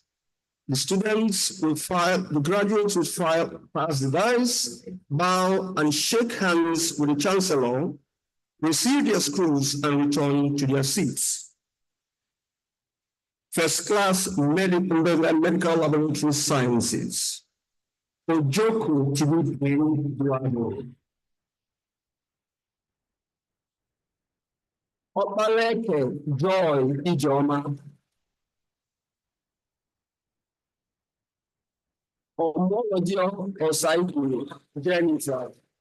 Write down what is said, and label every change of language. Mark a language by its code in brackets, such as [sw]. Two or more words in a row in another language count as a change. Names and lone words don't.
[en] The students will file, the graduates will file, pass the dice, bow and shake hands with the chancellor, receive their screws and return to their seats. First class medical laboratory sciences. Ojoku Chibuike Duano. Opaleke Joy Ijoma. Omolodio Osaibu Jennifer.